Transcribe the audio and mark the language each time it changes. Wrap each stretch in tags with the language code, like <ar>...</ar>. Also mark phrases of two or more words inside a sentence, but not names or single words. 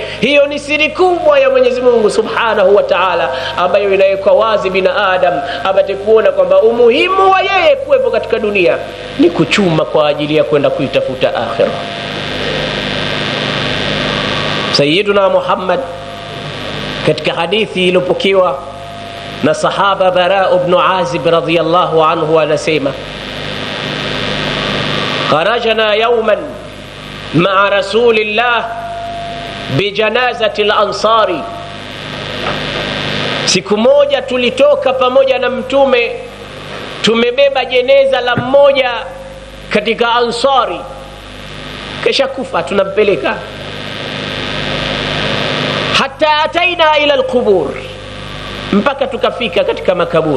<sw>Hiyo ni siri kubwa ya Mwenyezi Mungu</sw> <ar>سبحانه وتعالى,</ar> <sw>ambayo inawekwa wazi binadamu apate kuona kwamba umuhimu wa yeye kuwepo katika dunia ni kuchuma kwa ajili ya kwenda kuitafuta akhira. Sayyiduna Muhammad katika hadithi iliyopokewa na sahaba Bara ibn Azib</sw> <ar>رضي الله عنه</ar> <sw>anasema,</sw> <ar>خرجنا يوما مع رسول الله بجنازة الأنصار,</ar> <sw>siku moja tulitoka pamoja na Mtume tumebeba jeneza la mmoja katika Ansari, kisha kufa tunampeleka.</sw> <ar>حتى أتينا إلى القبور,</ar> <sw>mpaka tukafika katika makaburi.</sw>